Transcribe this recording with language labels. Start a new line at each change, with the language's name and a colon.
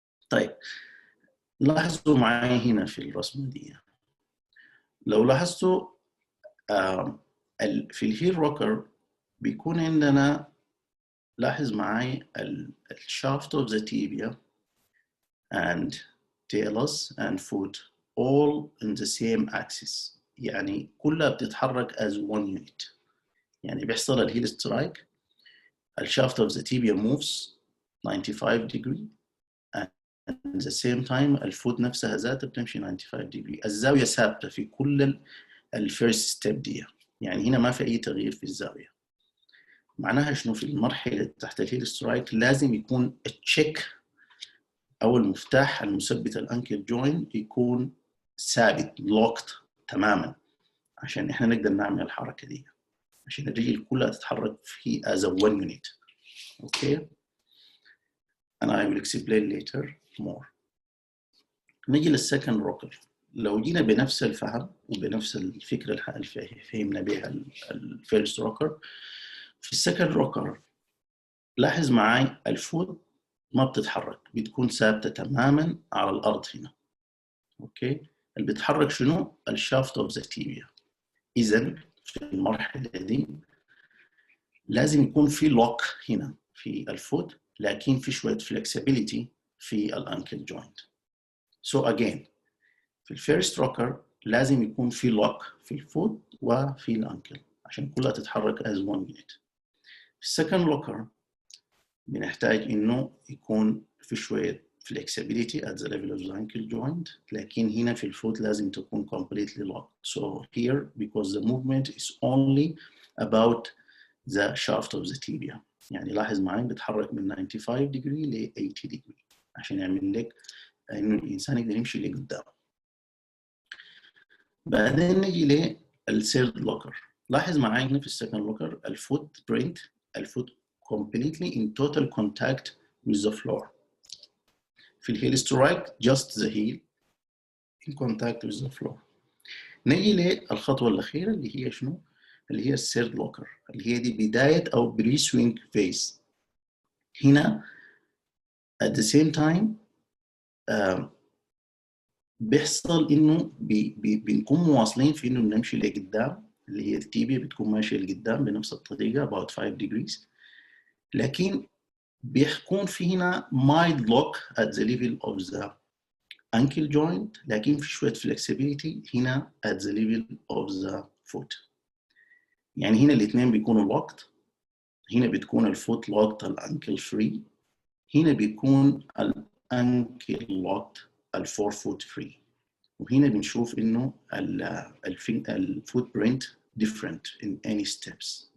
Arabic: طيب لاحظوا معي هنا في الرسمة دي. لو لاحظتوا في الهيل روكر بيكون عندنا، لاحظ معي الشافت
English: of the tibia and talus and foot all in the same axis.
Arabic: يعني كلها بتتحرك
English: as one unit.
Arabic: يعني بيحصل الهيل سترايك، الشافت
English: of the tibia moves 95 degree and at the same time
Arabic: الفوت نفسها ذاتها بتمشي 95 degree. الزاوية ثابتة في كل الفيرست ستيب دي، يعني هنا ما في أي تغيير في الزاوية. معناها شنو؟ في المرحلة تحت الهيل سترايك لازم يكون التشيك أو المفتاح المثبت الأنكل جوين يكون ثابت لوكت تماما عشان إحنا نقدر نعمل الحركة دي، عشان الرجل كلها تتحرك في
English: as a one unit. Okay, and I will explain later more.
Arabic: نجي للسكند روكر. لو جينا بنفس الفهم وبنفس الفكرة اللي فهمنا بها الفيرست روكر، في السكند روكر لاحظ معي الفوت ما بتتحرك، بتكون ثابتة تماما على الأرض هنا. أوكي، اللي بيتحرك شنو؟ الشافت اوف ذا تيبيا. إذا في المرحلة دي لازم يكون في لوك هنا في الفوت، لكن في شوية flexibility في الأنكل جوينت.
English: So again
Arabic: في الفيرست روكر لازم يكون في لوك في الفوت وفي الأنكل عشان كلها تتحرك
English: as one unit.
Arabic: في السكند روكر بنحتاج إنه يكون في شوية flexibility
English: at the level of the ankle joint،
Arabic: لكن هنا في الفوت لازم تكون
English: completely locked. So here because the movement is only about the shaft of the tibia.
Arabic: يعني لاحظ معي بتحرك من 95 degree ل 80 degree عشان يعمل لك إنه الإنسان يقدر يمشي لقدام. بعدين نجي للثيرد لوكر. لاحظ معي هنا في السكند لوكر الفوت برينت، الفوت
English: completely in total contact with the floor.
Arabic: في الهيل سترايك
English: just the heel in contact with the floor.
Arabic: نجي للخطوة الأخيرة اللي هي شنو؟ اللي هي الثيرد لوكر، اللي هي دي بداية أو بري سوينج فيز. هنا
English: at the same time
Arabic: بيحصل إنه بنكون مواصلين في إنه نمشي لقدام اللي هي التيبيا بتكون ماشيه لقدام بنفس الطريقه
English: about 5 degrees،
Arabic: لكن بيكون في هنا
English: mild lock at the level of the ankle joint،
Arabic: لكن في شويه flexibility هنا
English: at the level of the foot.
Arabic: يعني هنا الاثنين بيكونوا locked، هنا بتكون الفوت locked الانكل فري، هنا بيكون الانكل locked الفور فوت فري. وهنا بنشوف انه الفوت برينت
English: different in any steps.